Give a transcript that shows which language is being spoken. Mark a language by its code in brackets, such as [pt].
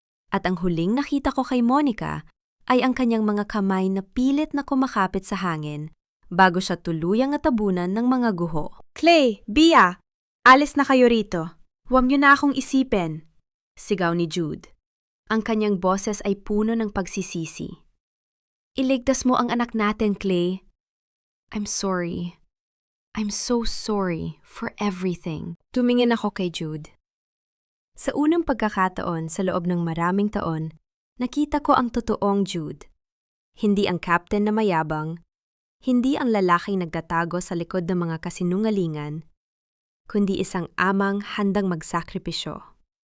[tl] At ang huling nakita ko kay Monica ay ang kanyang mga kamay na pilit na kumakapit sa hangin bago siya tuluyang natabunan ng mga guho. Clay, Bea, alis na kayo rito. Huwag niyo na akong isipin, sigaw ni Jude. Ang kanyang boses ay puno ng pagsisisi. Iligtas mo ang anak natin, Clay. [en] I'm sorry. I'm so sorry for everything. [tl] Tumingin ako kay Jude. Sa unang pagkakataon sa loob ng maraming taon, nakita ko ang totoong Jude. Hindi ang captain na mayabang, hindi ang lalaking nagtatago sa likod ng mga kasinungalingan, kundi isang amang handang magsakripisyo.